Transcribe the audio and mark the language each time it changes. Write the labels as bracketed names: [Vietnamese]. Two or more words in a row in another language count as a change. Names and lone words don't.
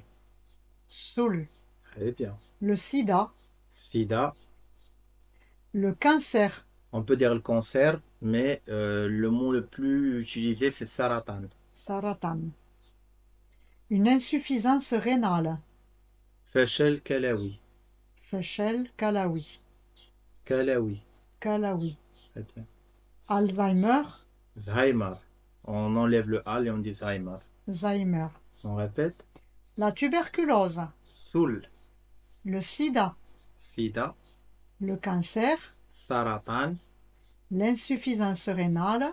[French] Soul. Très bien. Le sida. Sida. Le cancer. On peut dire le cancer, mais le mot le plus utilisé, c'est saratan. Saratan. Une insuffisance rénale. [Arabic] فشل كلوي. فشل كلوي. [French] Kalawi. Kalawi. Très bien. Alzheimer. Alzheimer. On enlève le al et on dit Alzheimer. Alzheimer. On répète. La tuberculose. Soul. Le sida. Sida. Le cancer. Saratan. L'insuffisance rénale.